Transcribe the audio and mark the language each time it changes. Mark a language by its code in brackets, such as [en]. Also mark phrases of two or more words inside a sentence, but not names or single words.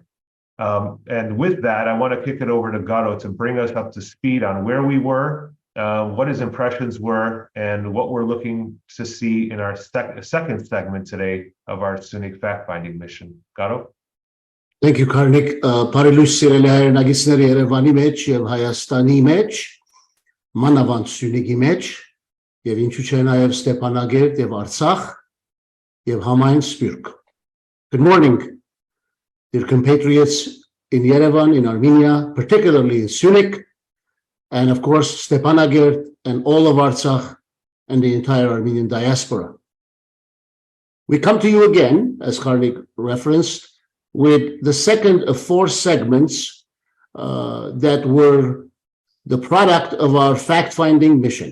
[en] And with that, I want to kick it over to Garo to bring us up to speed on where we were, what his impressions were, and what we're looking to see in our second segment today of our Syunik fact-finding mission. Garo? [hy] Thank you, Karnig. Բարի լույս սիրելի հայրենագիտներ Երևանի մեջ եւ Հայաստանի մեջ, մանավանդ Syunikի մեջ, եւ ինչու՞ չէ նաեւ Ստեփանագերտ եւ Արցախ եւ համայն Սփյուռք. [en] Good morning, dear compatriots in Yerevan, in Armenia, particularly in Syunik, and of course Stepanakert and all of Artsakh and the entire Armenian diaspora. We come to you again, as Karnig referenced, with the second of 4 segments that were the product of our fact-finding mission.